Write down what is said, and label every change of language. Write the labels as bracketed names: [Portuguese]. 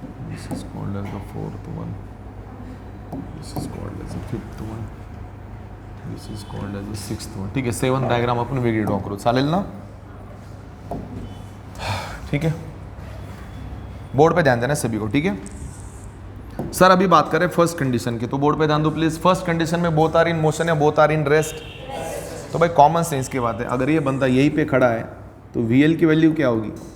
[English] This is called as the 4th one. This is called as the 5th one. This is called as the 6th one. [Hindi] ठीक है. [Marathi] 7 diagram आपण वेगळी draw करू, चालेल ना? [Hindi] ठीक है. बोर्ड पे ध्यान देना सभी को, ठीक है. सर अभी बात करें फर्स्ट कंडीशन की, तो बोर्ड पे ध्यान दो प्लीज. फर्स्ट कंडीशन में [English] both are in motion [Hindi] या [English] Both are in rest. [Hindi] तो भाई कॉमन सेंस की बात है, अगर ये बंदा यहीं पे खड़ा है तो VL की वैल्यू क्या होगी?